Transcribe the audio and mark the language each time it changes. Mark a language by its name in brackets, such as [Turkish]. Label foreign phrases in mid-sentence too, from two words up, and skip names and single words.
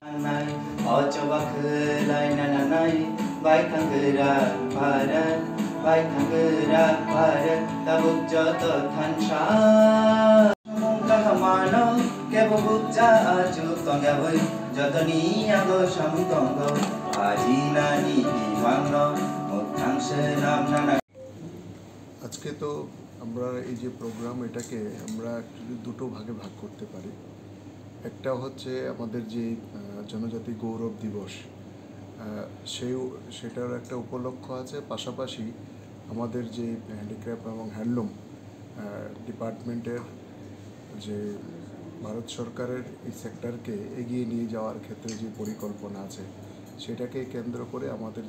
[Kok Borok] Bai thangera parat tabuk joto thansha mungkahamano kebo bukja aju tonggawai jotoni ago samtonggo ajinani dimangno muthangse namnana [Bangla] আজকে তো আমরা এই যে প্রোগ্রাম এটাকে আমরা অ্যাকচুয়ালি দুটো ভাগে ভাগ করতে পারি একটা হচ্ছে আমাদের যে জনজাতি গৌরব দিবস সেটার একটা উপলক্ষ আছে পাশাপাশি আমাদের যে হ্যান্ডিক্রাফট এবং [English] handloom department [Bangla] যে ভারত সরকারের এই সেক্টরকে এগিয়ে নিয়ে যাওয়ার ক্ষেত্রে যে পরিকল্পনা আছে সেটাকে কেন্দ্র করে আমাদের